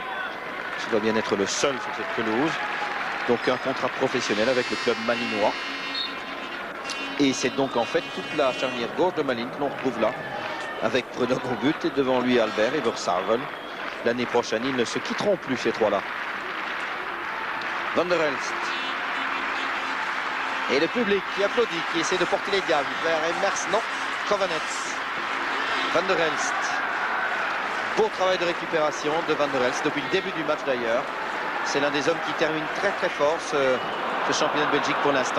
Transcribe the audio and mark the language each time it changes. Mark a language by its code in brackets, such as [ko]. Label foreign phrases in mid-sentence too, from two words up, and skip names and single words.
[fr] Ce doit bien être le seul sur cette pelouse. Donc un contrat professionnel avec le club malinois. Et c'est donc en fait toute la charnière gauche de Malines que l'on retrouve là, avec Prudhomme au but et devant lui Albert et Versavel. L'année prochaine, ils ne se quitteront plus ces trois-là. Van der Elst. Et le public qui applaudit, qui essaie de porter les diables vers Emers, non, Kovanets. Van der Elst. Beau travail de récupération de Van der Elst depuis le début du match d'ailleurs. C'est l'un des hommes qui termine très très fort ce championnat de Belgique pour l'instant.